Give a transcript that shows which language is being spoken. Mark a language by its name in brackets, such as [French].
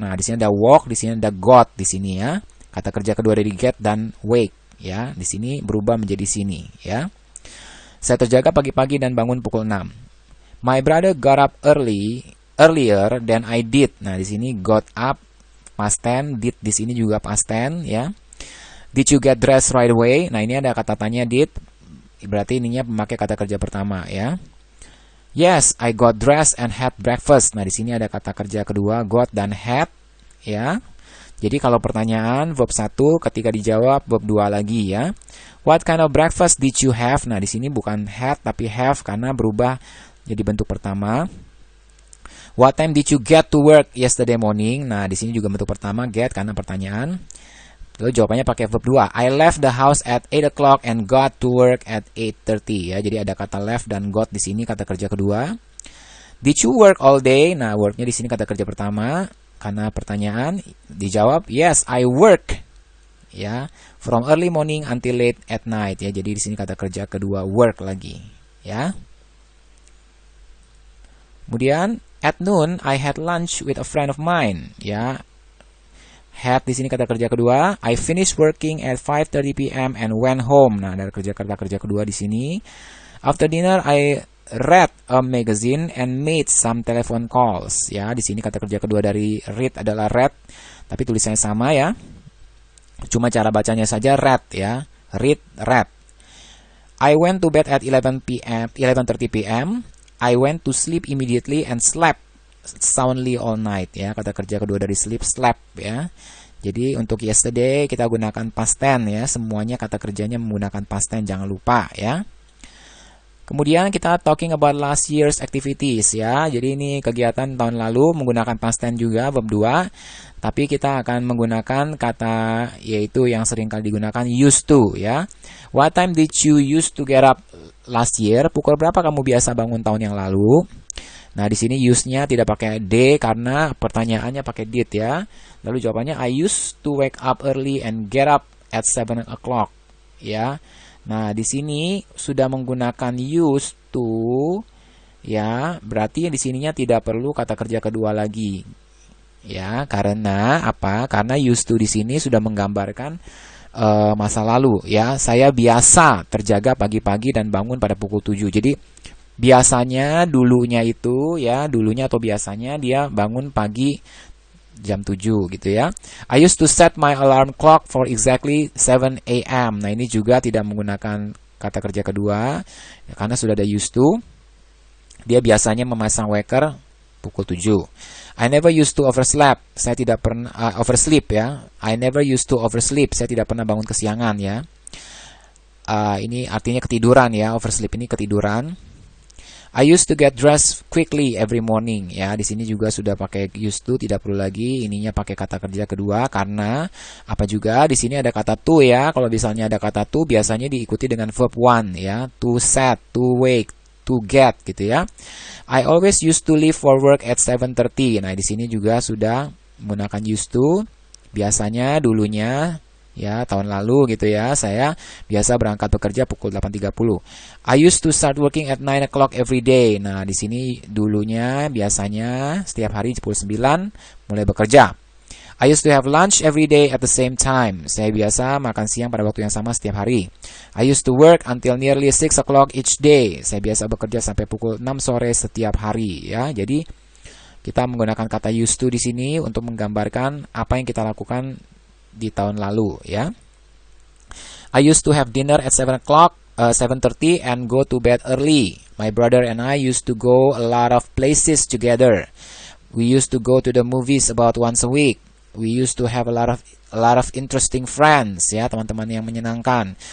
[Indonesian] Nah, di sini ada woke, di sini ada got di sini ya. Kata kerja kedua dari get dan wake ya. Di sini berubah menjadi sini ya. Saya terjaga pagi-pagi dan bangun pukul 6. [English] My brother got up earlier than I did. [Indonesian] Nah, di sini got up past tense, did di sini juga past tense ya. [English] Did you get dressed right away? [Indonesian] Nah, ini ada kata tanya did. Berarti ininya memakai kata kerja pertama ya. [English] Yes, I got dressed and had breakfast. [Indonesian] Nah, di sini ada kata kerja kedua got dan had ya. Jadi kalau pertanyaan verb 1 ketika dijawab verb 2 lagi ya. [English] What kind of breakfast did you have? [Indonesian] Nah, di sini bukan had tapi have karena berubah jadi bentuk pertama. [English] What time did you get to work yesterday morning? [Indonesian] Nah, di sini juga bentuk pertama get karena pertanyaan. Lalu jawabannya pakai verb 2. [English] I left the house at 8 o'clock and got to work at 8:30 ya. [Indonesian] Jadi ada kata left dan got di sini kata kerja kedua. [English] Did you work all day? [Indonesian] Nah, worknya di sini kata kerja pertama karena pertanyaan. Dijawab [English] yes, I work [Indonesian] ya. [English] From early morning until late at night [Indonesian] ya. Jadi di sini kata kerja kedua work lagi ya. [English] Kemudian at noon I had lunch with a friend of mine ya. Had [Indonesian] di sini kata kerja kedua. [English] I finished working at 5:30 p.m. and went home. [Indonesian] Nah, ada kata kerja kedua di sini. [English] After dinner, I read a magazine and made some telephone calls. [Indonesian] Ya, di sini kata kerja kedua dari read adalah read, tapi tulisannya sama ya. Cuma cara bacanya saja [English] read ya. Read, read. I went to bed at 11:30 p.m. I went to sleep immediately and slept soundly all night ya. [Indonesian] Kata kerja kedua dari sleep, slept ya. Jadi untuk yesterday kita gunakan past tense ya. Semuanya kata kerjanya menggunakan past tense, jangan lupa ya. Kemudian kita [English] talking about last year's activities [Indonesian] ya. Jadi ini kegiatan tahun lalu menggunakan past tense juga verb 2. Tapi kita akan menggunakan kata yaitu yang sering kali digunakan used to ya. [English] What time did you used to get up last year? [Indonesian] Pukul berapa kamu biasa bangun tahun yang lalu? Nah, di sini use-nya tidak pakai d karena pertanyaannya pakai did ya. Lalu jawabannya [English] I used to wake up early and get up at 7 o'clock ya. [Indonesian] Nah, di sini sudah menggunakan used to ya, berarti di sininya tidak perlu kata kerja kedua lagi. Ya, karena apa? Karena used to di sini sudah menggambarkan masa lalu ya. Saya biasa terjaga pagi-pagi dan bangun pada pukul 7. Jadi biasanya dulunya itu ya, dulunya atau biasanya dia bangun pagi jam 7 gitu ya. [English] I used to set my alarm clock for exactly 7 a.m. [Indonesian] Nah, ini juga tidak menggunakan kata kerja kedua ya, karena sudah ada used to. Dia biasanya memasang waker pukul 7. [English] I never used to oversleep. [Indonesian] Saya tidak pernah oversleep ya. [English] I never used to oversleep. [Indonesian] Saya tidak pernah bangun kesiangan ya. Ini artinya ketiduran ya. Oversleep ini ketiduran. [English] I used to get dressed quickly every morning. [Indonesian] Ya, di sini juga sudah pakai used to, tidak perlu lagi ininya pakai kata kerja kedua karena apa juga di sini ada kata to ya. Kalau misalnya ada kata to biasanya diikuti dengan verb one ya. To set, to wake, to get gitu ya. [English] I always used to leave for work at 7:30. [Indonesian] Nah, di sini juga sudah menggunakan used to. Biasanya dulunya ya tahun lalu gitu ya, saya biasa berangkat bekerja pukul 8:30. [English] I used to start working at 9 o'clock every day. [Indonesian] Nah, di sini dulunya biasanya setiap hari pukul 9 mulai bekerja. [English] I used to have lunch every day at the same time. [Indonesian] Saya biasa makan siang pada waktu yang sama setiap hari. [English] I used to work until nearly 6 o'clock each day. [Indonesian] Saya biasa bekerja sampai pukul 6 sore setiap hari ya. Jadi kita menggunakan kata used to di sini untuk menggambarkan apa yang kita lakukan di tahun lalu ya. [English] I used to have dinner at 7 o'clock, 7:30 and go to bed early. My brother and I used to go a lot of places together. We used to go to the movies about once a week. We used to have a lot of interesting friends ya, [Indonesian] teman-teman yang menyenangkan.